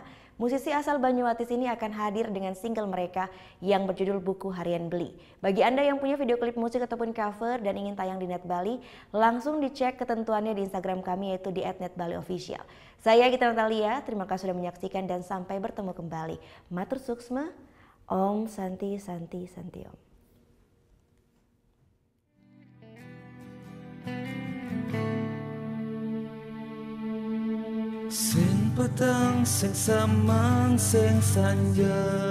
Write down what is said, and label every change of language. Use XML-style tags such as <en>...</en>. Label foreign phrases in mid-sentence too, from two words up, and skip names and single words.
<id>Musisi asal Banyuwatis ini akan hadir dengan single mereka yang berjudul Buku Harian Beli. Bagi Anda yang punya video klip musik ataupun cover dan ingin tayang di Net Bali, langsung dicek ketentuannya di Instagram kami yaitu di @netbaliofficial. Saya Gita Natalia, terima kasih sudah menyaksikan dan sampai bertemu kembali.</id> <ban>Matur suksma,</ban> <sa>Om Santi Santi Santi Om.</sa> <ban>Sing petang, sing samang, sing sanja</ban>